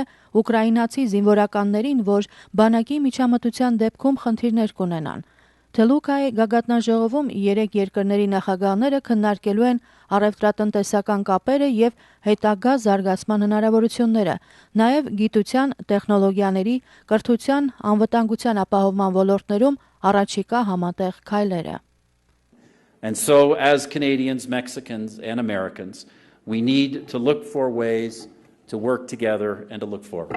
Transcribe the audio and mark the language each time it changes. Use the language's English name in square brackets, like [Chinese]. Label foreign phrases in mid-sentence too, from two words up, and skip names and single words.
[Armenian] ուկրաինացի զինվորականներին, որ բանակի միջամտության դեպքում խնդիրներ կունենան։ Թելուկայի գագաթնաժողովում 3 երկրների նախագահները քննարկելու են առևտրատնտեսական կապերը եւ հետագա զարգացման հնարավորությունները, նաեւ գիտության, տեխնոլոգիաների, կրթության, անվտանգության ապահովման ոլորտներում առաջիկա համատեղ քայլերը։ [English] And so as Canadians, Mexicans and Americans, we need to look for ways to work together and to look forward.